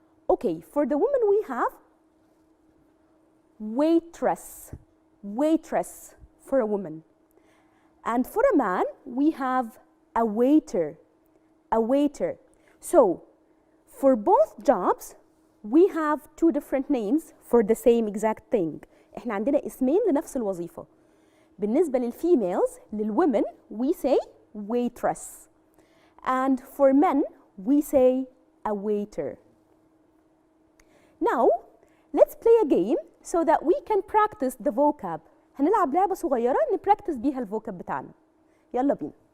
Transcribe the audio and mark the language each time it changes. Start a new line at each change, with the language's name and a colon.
English: Okay, for the woman we have waitress. Waitress for a woman. And for a man we have a waiter. A waiter. So for both jobs we have 2 different names for the same exact thing.
Arabic: احنا عندنا اسمين لنفس الوظيفة. بالنسبة للفيميلز
English: للwomen we say waitress and for men we say a waiter. Now let's play a game so that we can practice the vocab.
Arabic: هنلعب لعبة صغيرة نبراكتس بيها الفوكاب بتاعنا. يلا بينا.